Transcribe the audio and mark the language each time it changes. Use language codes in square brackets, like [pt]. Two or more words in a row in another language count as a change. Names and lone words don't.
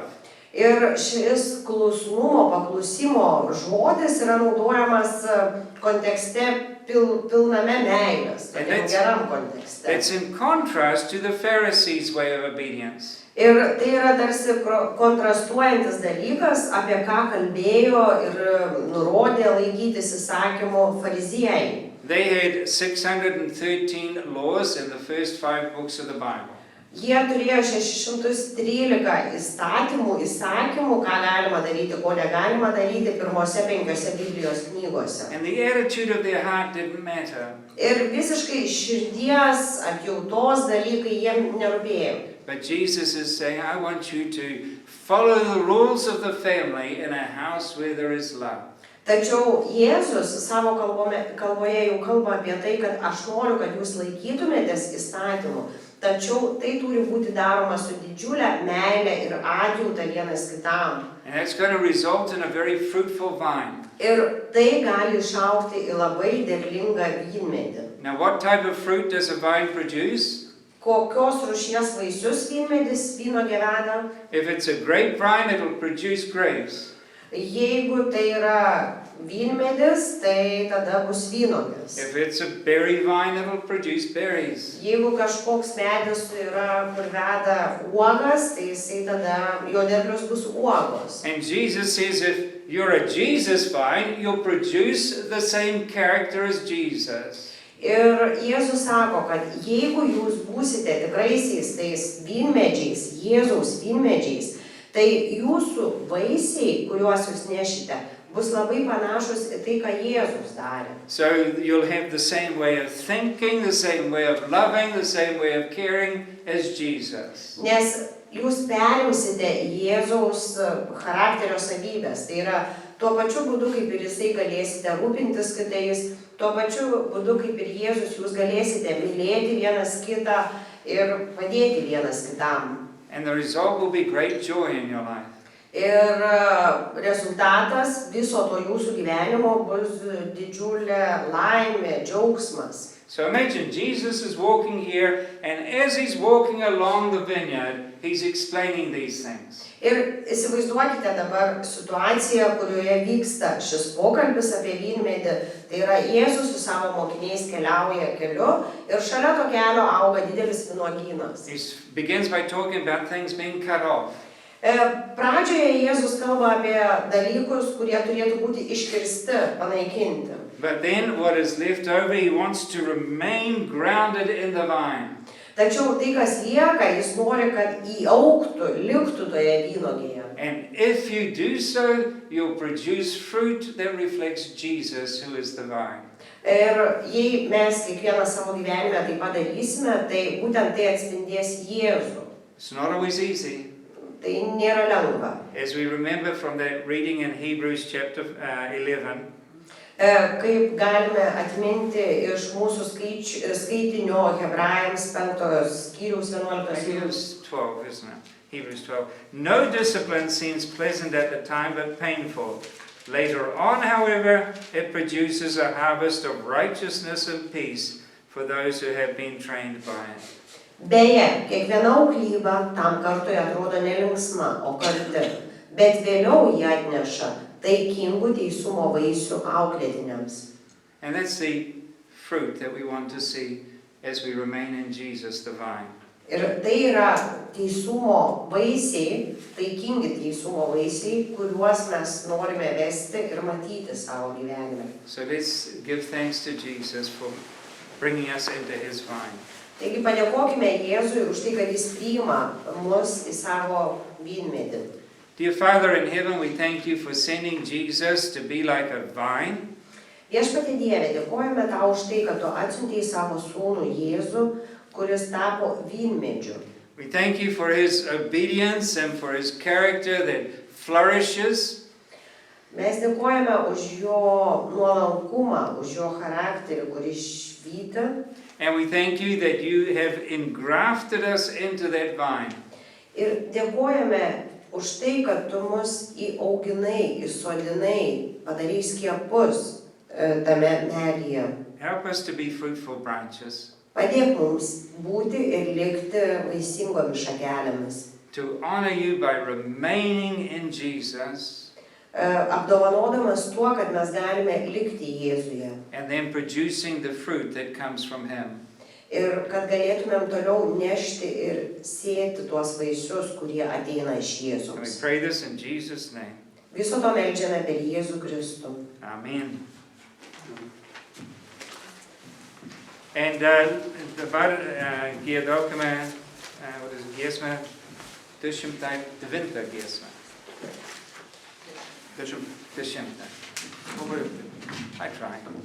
[lt] Ir šis klusnumo, paklusimo žodis yra naudojamas kontekste pilname meilės, tokiam geram kontekste. [en] That's in contrast to the Pharisees' way of obedience. [lt] Ir tai yra tarsi kontrastuojantis dalykas, apie ką kalbėjo ir nurodė laikytis įsakymų fariziejai. [en] They had 613 laws in the first 5 books of the Bible. [lt] Jie turėjo 613 įstatymų, įsakymų, ką galima daryti, ko negalima daryti pirmose 5 Biblijos knygose. [en] And the attitude of their heart didn't matter. [lt] Ir visiškai širdies, atjautos dalykai jiem nerūpėjo. [en] But Jesus is saying, I want you to follow the rules of the family in a house where there is love. [lt] Tačiau Jėzus savo kalboje jau kalba apie tai, kad aš noriu, kad jūs laikytumėtės įstatymų. Tačiau tai turi būti daroma su didžiulė meilė ir atjauta vienas kitam. [en] And that's going to result in a very fruitful vine. [lt] Ir tai gali išaugti į labai derlingą vynmedį. [en] Now what type of fruit does a vine produce? [lt] Kokios rūšies vaisius vynmedis vynuogė veda? [en] If it's a grapevine, it'll produce grapes. [lt] Jeigu tai yra vynmedis, tai tada bus vynuogės. [en] If it's a berry vine, it'll produce berries. [lt] Jeigu kažkoks medis yra, kur veda uogas, tai jisai tada, jo derlius bus uogos. [en] And Jesus says if you're a Jesus vine, you'll produce the same character as Jesus. [lt] Ir Jėzus sako, kad jeigu jūs būsite tikraisiais tais vynmedžiais, Jėzaus vynmedžiais, tai jūsų vaisiai, kuriuos jūs nešite, bus labai panašus į tai, ką Jėzus darė. [en] So you'll have the same way of thinking, the same way of loving, the same way of caring as Jesus. [lt] Nes jūs perimsite Jėzaus charakterio savybės. Tai yra tuo pačiu būdu, kaip ir jisai galėsite rūpintis kitais, Tuo pačiu būdu, kaip ir Jėzus, jūs galėsite mylėti vienas kitą ir padėti vienas kitam. [en] And the result will be great joy in your life. [lt] Ir rezultatas viso to jūsų gyvenimo bus didžiulė laimė, džiaugsmas. [en] So imagine Jesus is walking here, and as he's walking along the vineyard, he's explaining these things. [lt] Ir įsivaizduokite dabar situaciją, kurioje vyksta šis pokalbis apie vynmedį. Tai yra Jėzus su savo mokiniais keliauja keliu ir šalia to kelio auga didelis vynuogynas. [en] He begins by talking about things being cut off. [lt] Pradžioje Jėzus kalba apie dalykus, kurie turėtų būti iškirsti, panaikinti. [en] But then what is left over, he wants to remain grounded in the vine. [lt] Tačiau tai, kas lieka, jis nori, kad įaugtų, liktų toje vynuogėje. [en] And if you do so, you'll produce fruit that reflects Jesus, who is the vine. [lt] Ir jei mes kiekvieną savo gyvenime tai padarysime, tai būtent tai atspindės Jėzų. [en] It's not always easy. [lt] Tai nėra lengva. [en] As we remember from that reading in Hebrews chapter 11, [lt] Kaip galime atminti iš mūsų skaitinio Hebrajams 5 skyriaus 11 Hebrews skyrius. [en] 12, isn't it? Hebrews 12. No discipline seems pleasant at the time, but painful. Later on, however, it produces a harvest of righteousness and peace for those who have been trained by it. [lt] Beje, kiekviena auklyba tam kartui atrodo nelinksma, o karti, bet vėliau jie atneša taikingų teisumo vaisių auklėtiniams. [en] And that's the fruit that we want to see as we remain in Jesus, the vine. [lt] Ir tai yra teisumo vaisiai, taikingi teisumo vaisiai, kuriuos mes norime vesti ir matyti savo gyvenime. [en] So let's give thanks to Jesus for bringing us into his vine. [lt] Taigi padėkokime Jėzui už tai, kad jis priima mus į savo vynmedį. [en] Dear Father in heaven, we thank you for sending Jesus to be like a vine. [lt] Viešpatie Dieve, dėkojame tau už tai, kad tu atsiuntei savo sūnų Jėzų, kuris tapo vynmedžiu. [en] We thank you for his obedience and for his character that flourishes. [lt] Mes dėkojame už jo nuolankumą, už jo charakterį, kuris švyti. [en] And we thank you that you have engrafted us into that vine. [lt] Ir dėkojame už tai, kad tu mus įauginai, įsodinai, padarai skiepus tame medyje. [en] Help us to be fruitful branches, [lt] Padėk mums būti ir likti vaisingomis šakelėmis. [en] to honor you by remaining in Jesus, [lt] Apdovanodamas tuo, kad mes galime likti Jėzuje. [en] and then producing the fruit that comes from him. [lt] Ir kad galėtumėm toliau nešti ir sėti tuos vaisius, kurie ateina iš [en] And we [lt] Jėzaus. [en] pray this in Jesus' name. [lt] Viso to meldžiame per Jėzų Kristų. Amen. And dabar giedokime, giesmę 209 giesmę. 10. [en] I try.